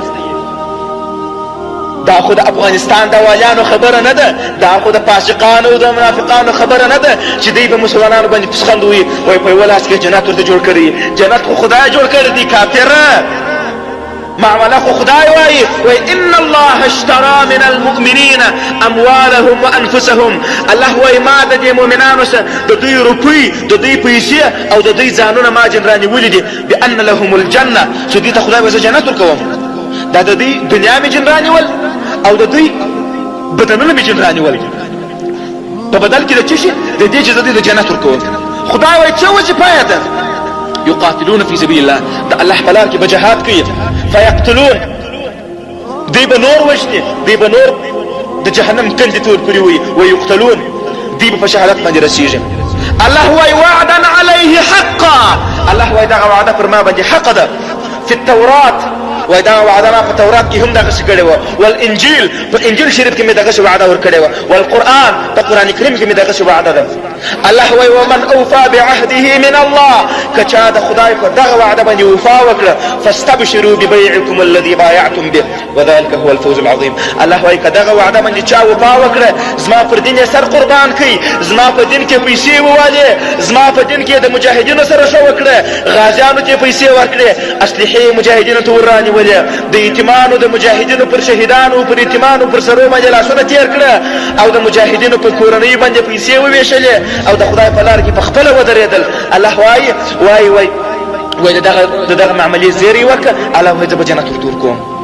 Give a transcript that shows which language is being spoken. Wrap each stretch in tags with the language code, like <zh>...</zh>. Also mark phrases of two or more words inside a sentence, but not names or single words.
<ps>دا خو د افغانستان د والیانو خبره نه ده، دا خو د فاسقانو او د منافقانو خبره نه ده چې دوی په مسلمانانو باندې پسخند وي، وایي په یوه لاس کې جنت ورته جوړ کړي. جنت خو خدای جوړ کړی دی، کافره معامله خو خدای وایي، وایي</ps> <ar>ان الله اشترى من المؤمنین اموالهم وانفسهم.</ar> <ps>الله وایي ما د دې مؤمنانو سره د دوی روپۍ، د دوی پیسې او د دوی ځانونه ما جن رانیولي دي،</ps> <ar>بان لهم الجنه،</ar> <ps>چې دوی ته خدای وایي زه جنت ورکوم. دا د دوی دنیا مې جن رانیول او د دوی بدنونه مې جن رانیول، په بدل کې د څه شي؟ د دې چې زه دوی د جنت ورکوم. خدای وایي څه وظیفه یې ده؟</ps> <ar>يقاتلون في سبيل الله</ar> <ps>د الله په لار کې به جهاد کوي فيقتلون دوی به نور وژني دوی به نور د جهنم کندې تور کړي وي ويقتلون دوی به په شهادت باندې رسیږي الله وایي</ps> <ar>وعدا علیه حقا</ar> <ps>الله وایي دغه وعده پر ما باندې حق ده في التورات وای دا وعده ما په تورات کې هم دغه څه کړی وه والانجیل په انجیل شریف کې مې دغه څه وعده ورکړې وه والقرآن په قرآن کریم کې مې دغه څه وعده ده الله وای</ps> <ar>ومن اوفى بعهده من الله</ar> <ps>که چا د خدای په دغه وعده باندې وفا وکړه</ps> <ar>فاستبشروا ببيعكم الذي بايعتم به وذلك هو الفوز العظيم</ar> <ps>الله وای که دغه وعده باندې چا وفا وکړه زما پر دین یې سر قربان کړي زما په دین کې پیسې ووالې زما په دین کې د مجاهدینو سره ښه وکړه غازیانو ته پیسې ورکړې اسلحې مجاهدینو ته ورانې د یتیمانو د مجاهدینو پر شهیدانو پر یتیمانو پر سرو باندې لاسونه تیر کړه او د مجاهدینو پر کورنۍ باندې پیسې وویشلې او د خدای په لار کې په خپله ودرېدل الله وایي د دغه معاملې زیری وکړه الله وایي زه به جنت ورته ورکوم</ps>